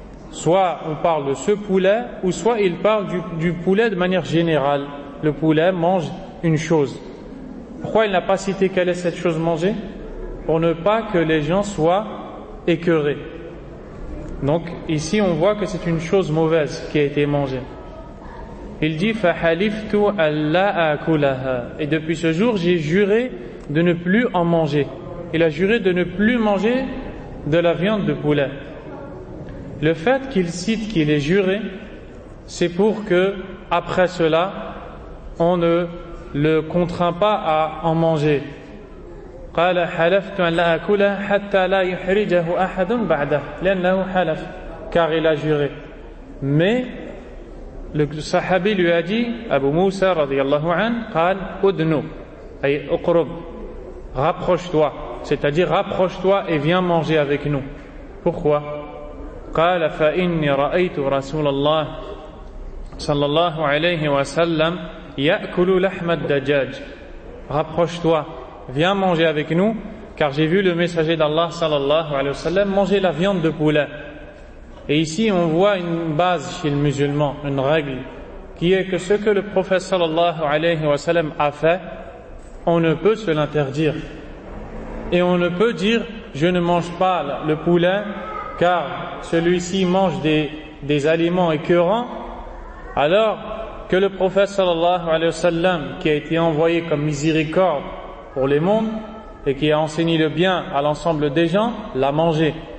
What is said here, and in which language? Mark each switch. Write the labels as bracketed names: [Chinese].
[French] Soit on parle de ce poulet, ou soit il parle du poulet de manière générale. Le poulet mange une chose. Pourquoi il n'a pas cité quelle est cette chose mangée? Pour ne pas que les gens soient écœurés. Donc ici on voit que c'est une chose mauvaise qui a été mangée. Il dit [Arabic] فَحَلِفْتُ أَلَّا أَكُلَهَا. [French] Et depuis ce jour j'ai juré de ne plus en manger. Il a juré de ne plus manger de la viande de poulet. Le fait qu'il cite qu'il est juré, c'est pour que, après cela, on ne le contraint pas à en manger. [Arabic] قَالَ حَلَفْتُ أَنْ لَا أَكُلَ حَتَّى لَا يُحْرِجَهُ أَحَدٌ بَعْدَهُ لَنَّهُ حَلَفْ. [French] Car il a juré. Mais le sahabi lui a dit, Abu Musa radiyallahu anhu, [Arabic] قَالَ اُدْنُو أي اُقْرُب. [French] Rapproche-toi. C'est-à-dire, rapproche-toi et viens manger avec nous. Pourquoi? [Arabic] قال فإني رأيت رسول الله صلى الله عليه وسلم يأكل لحم الدجاج. [French] Rapproche-toi, viens manger avec nous, car j'ai vu le messager d'Allah sallallahu alayhi wa sallam manger la viande de poulet. Et ici on voit une base chez le musulman, une règle, qui est que ce que le prophète sallallahu alayhi wa sallam a fait, on ne peut se l'interdire. Et on ne peut dire je ne mange pas le poulet car celui-ci mange des aliments écœurants, alors que le prophète sallallahu alayhi wa sallam, qui a été envoyé comme miséricorde pour les mondes et qui a enseigné le bien à l'ensemble des gens, l'a mangé.